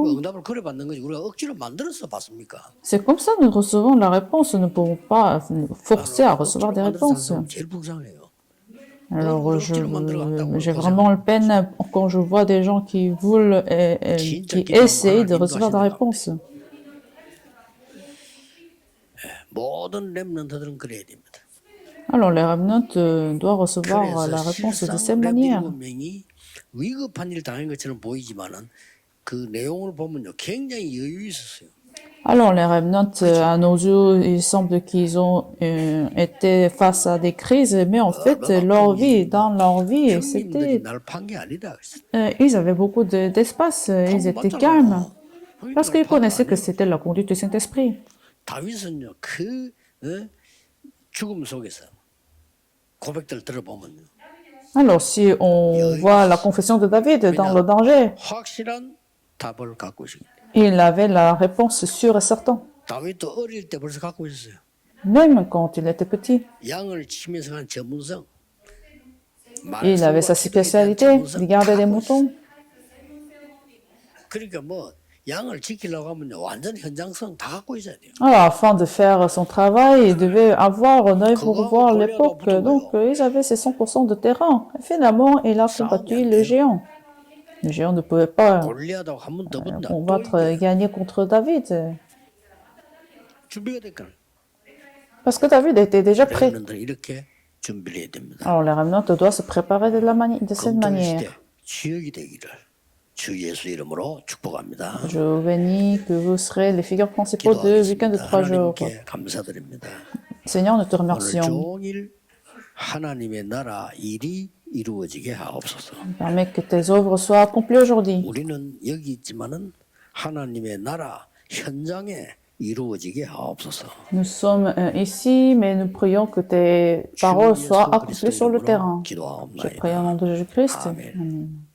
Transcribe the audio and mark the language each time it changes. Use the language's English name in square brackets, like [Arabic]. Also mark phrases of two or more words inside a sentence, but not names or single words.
[Korean] 응답을 그래 받는 거지. 우리가 억지로 만들어서 받습니까? [French] C'est comme ça que nous recevons la réponse. Nous ne pouvons pas nous forcer à recevoir des réponses. [Korean] 제일 불쌍해요. [French] Alors, j'ai vraiment la peine quand je vois des gens qui veulent, qui essayent de recevoir des réponses. [Korean] 모든 렘넌트들은 그래야 됩니다. [French] Alors, les remnants doivent recevoir la réponse de cette manière. [Korean] 명이 위급한 일 당한 것처럼 보이지만은 그 내용을 보면요 굉장히 여유 있었어요. [French] Alors, les remnants, à nos yeux, il semble qu'ils ont été face à des crises, mais en fait, leur vie, dans leur vie, c'était, [Korean] 날 판 게 아니다. [French] ils avaient beaucoup d'espace, ils étaient calmes, parce qu'ils connaissaient que c'était la conduite du Saint-Esprit. [Korean] 다윗은요 그 죽음 속에서 고백들 들어보면요 [French] Alors, si on voit la confession de David dans le danger, [Korean] 확실한 답을 갖고 있어요. [French] il avait la réponse sûre et certaine, [Korean] 다윗도 어릴 때 벌써 갖고 있었어요. [French] même quand il était petit. [Korean] 양을 치면서 한 전문성. [French] Il avait sa spécialité de garder des moutons. [Korean] 그러니까 뭐 양을 지키려고 하면 완전 현장성 다 갖고 있어야 돼요. [French] Alors, afin de faire son travail, il devait avoir un œil pour voir l'époque. Donc, ils avaient ces 100% de terrain. Et finalement, il a combattu le géant. Le géant ne pouvait pas [Korean] 골리앗하고 한 번 더 붙나? [French] combattre, gagner contre David. [Korean] 준비가 됐거든. [French] Parce que David était déjà prêt. [Korean] 렘넌트는 이렇게 준비를 해야 됩니다. [French] Alors, les remnants doivent se préparer de cette [Korean] 금토일 [French] manière. [Korean] 시대 주역이 되기를 주 예수 이름으로 축복합니다. [French] Je bénis que vous serez les figures principaux de week-end de 3 jours. [Korean] 하나님께 감사드립니다. [French] Seigneur, nous te [Korean] 오늘 [French] remercions. [Korean] 종일 하나님의 나라 일이 이루어지게 하옵소서. [French] Permets que tes œuvres soient accomplies aujourd'hui. [Korean] 우리는 여기 있지만은 하나님의 나라 현장에 이루어지게 하옵소서. [French] Nous sommes ici, mais nous prions que tes paroles soient accomplies sur le terrain. Je prie au nom de Jésus-Christ. [Korean] 아멘. [French] Amen.